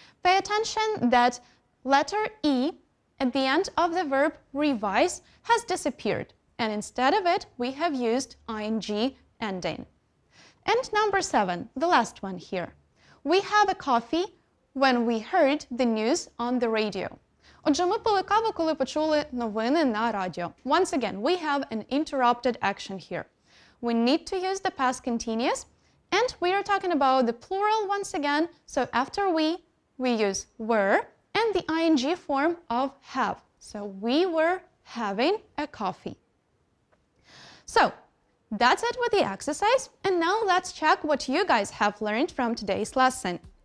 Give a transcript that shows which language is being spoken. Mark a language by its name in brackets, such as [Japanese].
[English] Pay attention that letter E at the end of the verb revise has disappeared, and instead of it, we have used ing ending. And number 7, the last one here. We have a coffee when we heard the news on the radio. [Ukrainian] Отже, ми пили каву, коли почули новини на радіо. [English] Once again, we have an interrupted action here. We need to use the past continuous, and we are talking about the plural once again, so after we use were and the ing form of have. So we were having a coffee. So, that's it with the exercise, and now let's check what you guys have learned from today's lesson.